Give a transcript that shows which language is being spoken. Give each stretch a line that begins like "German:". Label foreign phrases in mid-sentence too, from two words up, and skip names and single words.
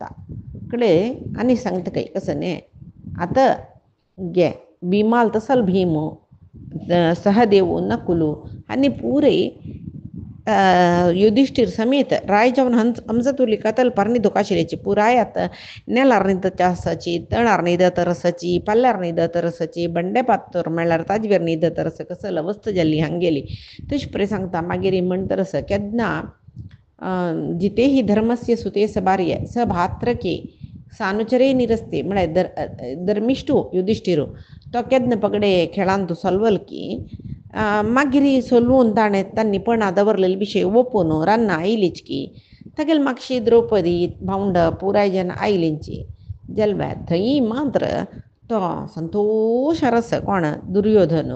Konkani: कडेन आनी सांगता काही कसं न्ही आतां गे भीमाल तसल भीम सहदेव नकुलू आनी पुराय युधिष्ठिर समेत राय जावन हंसतुली कतल परनी दुखाशिलेची पुराय आतां नेलार न्हिदता आसाची, तणार न्हिदता रसाची, पल्ल्यार न्हिदता रसाची, बंडे पात्तोर म्हणल्यार ताजवेर न्हिदता रस कसल अवस्था जाल्ली हांगेली. तशें पळय सांगता. मागीर म्हणटा रस केदना
Sanskrit: जिते ही धर्मस्य सुते सभार्य स भात्रके सानुचरे निरस्ते
Konkani: म्हळ्यार धर्मिष्ठू युधिष्ठिरू तो केदना पगडे खेळांत सोलवल की मागीर सोलवून तांणी पणा दवरलेले विशय ओपून रान्ना आयलीच की तागेल मागशी द्रौपदी भावंड पुराय जन आयलींची जाल्यार थंय मात्र तो संतोशार आसा कोण दुर्योधन.